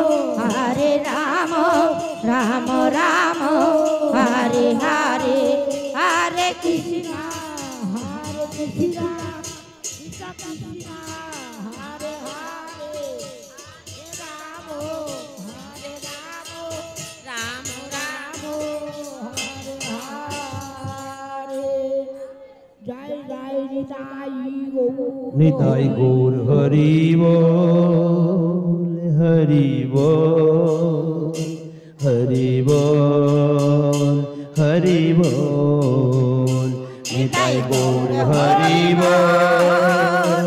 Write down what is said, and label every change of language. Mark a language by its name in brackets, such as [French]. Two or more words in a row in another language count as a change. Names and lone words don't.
[Sanskrit] राम राम, हरे हरे, हरे कृष्ण, कृष्ण कृष्ण, हरे हरे, राम राम, हरे हरे, जय जय [Bangla] নিতাই গৌর হরি বল, হরি বল, হরি বল, হরি বল, নিতাই গৌর হরি বল,